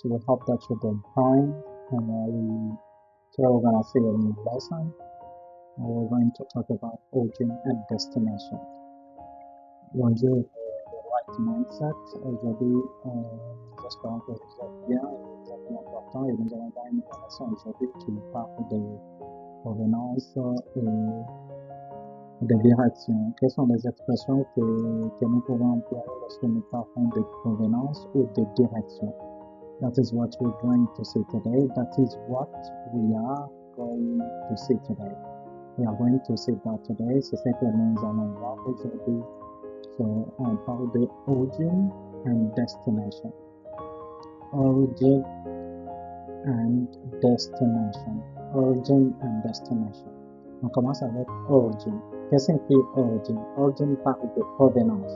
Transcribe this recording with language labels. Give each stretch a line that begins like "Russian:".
English: We hope that you're doing fine. And today we're going to see a new lesson. And we're going to talk about origin and destination. Bonjour, the right mindset.
French: Aujourd'hui, nous espérons que vous êtes bien et vous êtes bien important. Et nous allons voir une information aujourd'hui qui parle de provenance et de direction. Quelles sont les expressions que nous pouvons employer lorsque nous parlons de provenance ou de direction?
English: That is what we're going to see today. That is what we are going to see today. We are going to see that today.
French: C'est ce que nous allons voir aujourd'hui. So, on parle de
English: origin and destination. Origin and destination. Origin and destination.
French: On commence avec origin. Qu'est-ce que signifie origin? Origin parle de provenance.